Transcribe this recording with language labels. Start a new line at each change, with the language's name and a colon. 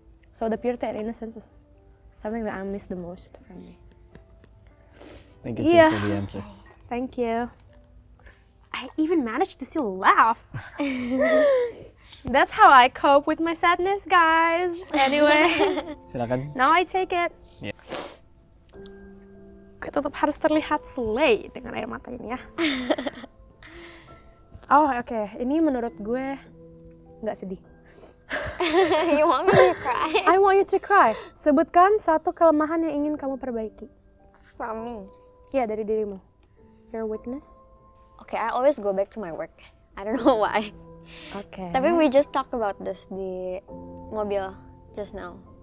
English: So the purity and innocence is something that I miss the most from me. Thank you Yeah. for the answer. Thank you. I even managed to still laugh. That's how I cope with my sadness, guys. Anyways,
Indonesian: Silakan.
English: now I take it. Yeah.
Indonesian: Gue tetap harus terlihat slay dengan air mata ini ya. Oh, oke. Ini menurut gue nggak sedih.
English: You want me to cry? I want you to cry.
Indonesian: Sebutkan satu kelemahan yang ingin kamu perbaiki.
English: From me.
Indonesian: Ya, dari dirimu.
English: Your weakness. Okay, I always go back to my work. I don't know why.
Indonesian: Oke. Tapi
English: we just talk about this
Indonesian: di mobil
English: just now.